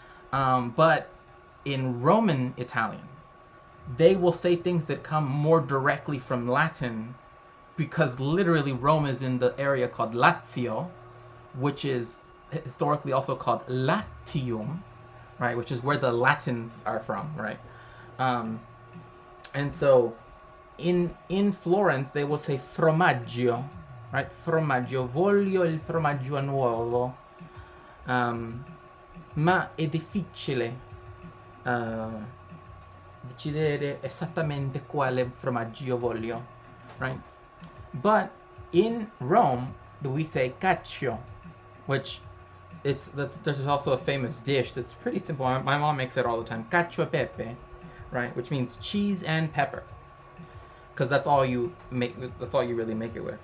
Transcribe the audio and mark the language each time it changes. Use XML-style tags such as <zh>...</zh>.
<en>But in Roman Italian, they will say things that come more directly from Latin, because literally Rome is in the area called Lazio, which is historically also called Latium, right? Which is where the Latins are from, right? And so in Florence, they will say formaggio, right?</en> <it>Formaggio, voglio il formaggio nuovo. Ma è difficile decidere esattamente quale formaggio voglio, right?</it> <en>But in Rome, we say cacio, which there's also a famous dish that's pretty simple. My mom makes it all the time, cacio e pepe, right? Which means cheese and pepper, because that's all you really make it with.</en>